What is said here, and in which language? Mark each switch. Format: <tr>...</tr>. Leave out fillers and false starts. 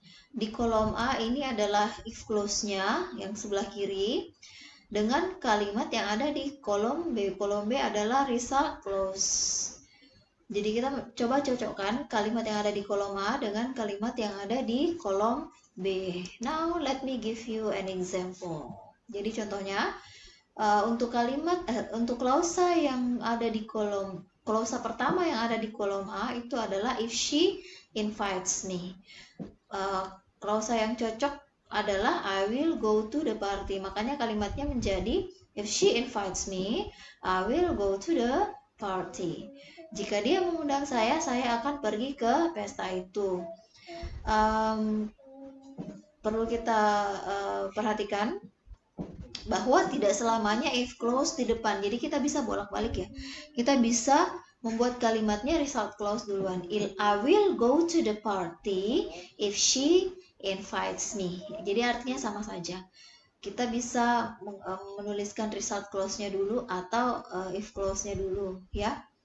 <id>Di kolom A ini adalah if clause-nya yang sebelah kiri dengan kalimat yang ada di kolom B. Kolom B adalah result clause. Jadi kita coba cocokkan kalimat yang ada di kolom A dengan kalimat yang ada di kolom B.</id> <en>Now let me give you an example.</en> <id>Jadi contohnya untuk klausa yang ada di klausa pertama yang ada di kolom A itu adalah</id> <en>if she invites me.</en> <id>Klausa yang cocok adalah</id> <en>I will go to the party.</en> <id>Makanya kalimatnya menjadi</id> <en>if she invites me, I will go to the party.</en> <id>Jika dia mengundang saya akan pergi ke pesta itu. Perlu kita perhatikan bahwa tidak selamanya if clause di depan. Jadi kita bisa bolak-balik ya. Kita bisa membuat kalimatnya result clause duluan.</id> <en>I will go to the party if she invites me.</en> <id>Jadi artinya sama saja. Kita bisa menuliskan result clause-nya dulu atau if clause-nya dulu ya.</id>